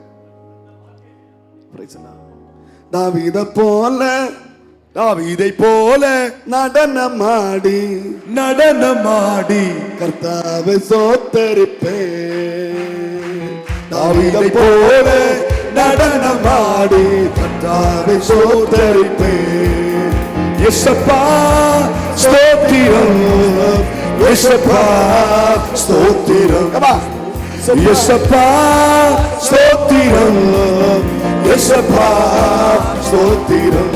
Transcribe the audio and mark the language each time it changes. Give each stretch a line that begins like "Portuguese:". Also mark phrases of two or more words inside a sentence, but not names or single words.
Malayalam: ദാവീദെ പോലെ
Tamil: தாவீதை போல
Malayalam: നടനമാടി കർത്താവേ സ്തോത്രിപ്പേ.
Tamil: தாவீதை போல நடனமாடி கர்த்தாவை ஸ்தோத்தரிப்பே. யேசப்பா ஸ்தோத்திரம், யேசப்பா ஸ்தோத்திரம், யேசப்பா ஸ்தோத்திரம், யேசப்பா ஸ்தோத்திரம்.